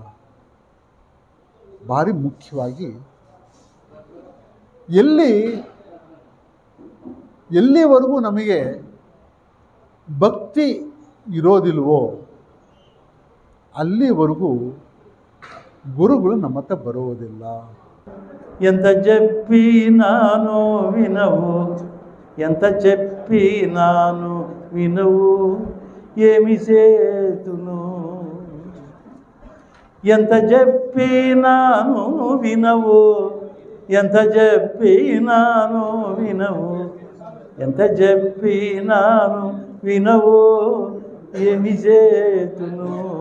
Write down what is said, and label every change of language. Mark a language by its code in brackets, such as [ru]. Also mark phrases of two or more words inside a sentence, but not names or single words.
[kn] ಭಾರಿ ಮುಖ್ಯವಾಗಿ ಎಲ್ಲಿವರೆಗೂ ನಮಗೆ ಭಕ್ತಿ ಇರೋದಿಲ್ವೋ ಅಲ್ಲಿವರೆಗೂ ಗುರುಗಳು ನಮ್ಮ ಹತ್ರ ಬರುವುದಿಲ್ಲ. [te] ఎంత చెప్పి నాను వినవు, ఎంత చెప్పి నాను వినవు, ఏమి చేతును. ఎంత చెప్పి నాను వినవు, ఎంత చెప్పి నాను వినవు, ఎంత చెప్పి నాను వినవు, ఏమి చేతును.